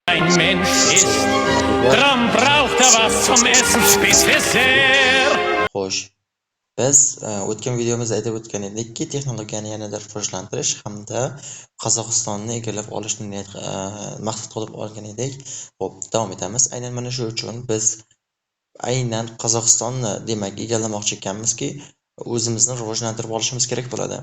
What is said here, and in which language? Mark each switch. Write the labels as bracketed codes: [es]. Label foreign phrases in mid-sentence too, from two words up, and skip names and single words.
[de] ein Mensch ist, drum braucht was zum Essen, spitz Dessert. [uz] Xo'sh, biz o'tgan videomizda aytib o'tgan edikki, texnologiyani yanada rivojlantirish hamda Qozog'istonni egallab olishni maqsad qilib olgan edik. Xo'p, davom etamiz. Aynan mana shu uchun biz aynan Qozog'istonni demak egallamoqchi ekanmizki, o'zimizni rivojlantirib olishimiz kerak bo'ladi.